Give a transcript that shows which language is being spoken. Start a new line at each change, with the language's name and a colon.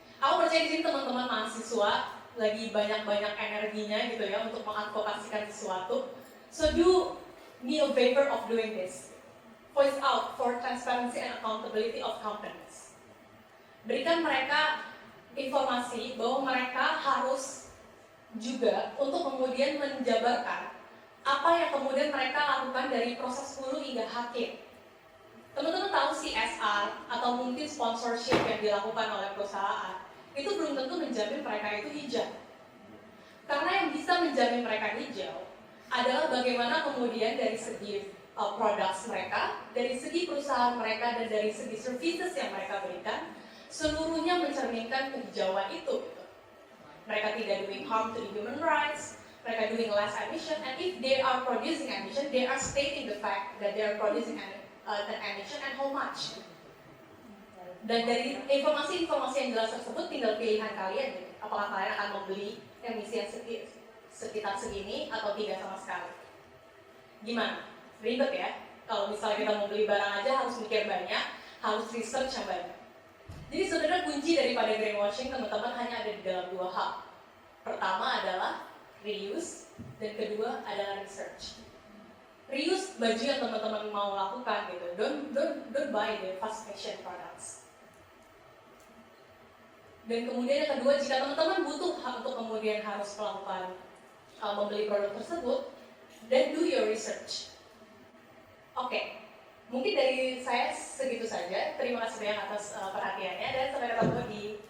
Indonesian: Aku percaya di sini teman-teman mahasiswa lagi banyak-banyak energinya gitu ya untuk mengadvokasikan sesuatu.
English: So do me a favor of doing this. Voice out for transparency and accountability of companies.
Indonesian: Berikan mereka informasi bahwa mereka harus juga untuk kemudian menjabarkan apa yang kemudian mereka lakukan dari proses hulu hingga akhir. Teman-teman tahu CSR atau mungkin sponsorship yang dilakukan oleh perusahaan itu belum tentu menjamin mereka itu hijau. Karena yang bisa menjamin mereka hijau adalah bagaimana kemudian dari segi produk mereka, dari segi perusahaan mereka, dan dari segi services yang mereka berikan, seluruhnya mencerminkan kehijauan itu. Mereka tidak
English: doing harm to the human rights,
Indonesian: mereka
English: doing less emission, and if they are producing emission, they are stating the fact that they are producing an emission and how much.
Indonesian: Dan dari informasi-informasi yang jelas tersebut tinggal pilihan kalian gitu. Apakah kalian akan membeli emisi yang sekitar segini atau tidak sama sekali. Gimana? Ribet ya? Kalau misalnya kita mau beli barang aja harus mikir banyak, harus research yang banyak. Jadi sebenarnya kunci daripada greenwashing teman-teman hanya ada di dalam 2 hal. Pertama adalah reuse, dan kedua adalah research. Reuse baju yang teman-teman mau lakukan gitu.
English: Don't buy the fast fashion products.
Indonesian: Dan kemudian yang kedua, jika teman-teman butuh untuk kemudian harus melakukan membeli produk tersebut,
English: then do your research.
Indonesian: Oke, mungkin dari saya segitu saja. Terima kasih banyak atas perhatiannya dan sampai ketemu di